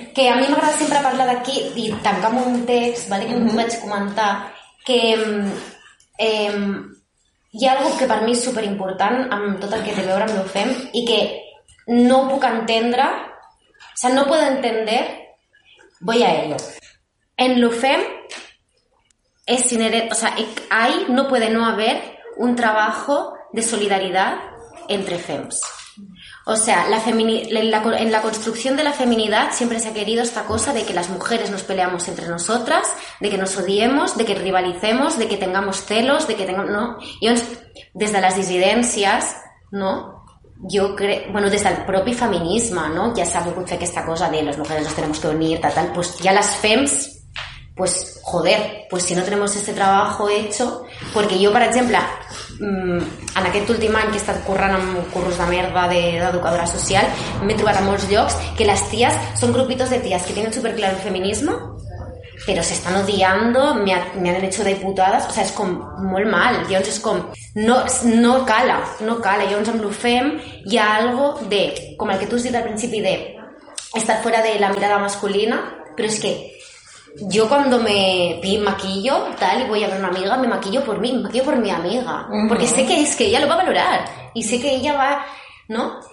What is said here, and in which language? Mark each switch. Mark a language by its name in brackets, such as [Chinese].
[Catalan] Que a mi m'agrada sempre parlar d'aquí i tancar amb un text, vale, que no vaig comentar, que hi ha algo que per mi és superimportant amb tot el que té a veure amb lo fem, i que no puc entendre, [Spanish] o sea, no puedo entender. Voy a ello. En lo fem es inherente, o sea, ahí no puede no haber un trabajo de solidaridad entre fems. O sea, en la construcción de la feminidad siempre se ha querido esta cosa de que las mujeres nos peleamos entre nosotras, de que nos odiemos, de que rivalicemos, de que tengamos celos, de que tengamos, ¿no? Y desde las disidencias, ¿no? Yo creo, bueno, desde el propio feminismo, ¿no? Ya sabemos que esta cosa de las mujeres nos tenemos que unir, tal, tal, pues ya las fems, pues joder, pues si no tenemos este trabajo hecho, porque yo, por ejemplo, [Catalan] en aquest últim any que he estat currant amb curros de merda d'educadora social, m'he trobat a molts llocs que les ties són grupitos de ties que tenen super clar el feminisme, però s'estan odiant, [Spanish] m'han hecho [Catalan] de putades, [Spanish] o sea, [Catalan] és com molt mal. Llavors és com, no cala. Llavors amb l'UFEM hi ha algo de, com el que tu has dit al principi, de estar fora de la mirada masculina, però és que jo quan me maquillo tal i vull a veure una amiga, me maquillo per mi, me maquillo per mi amiga, perquè sé que és que ella lo va valorar i sé que ella va, no?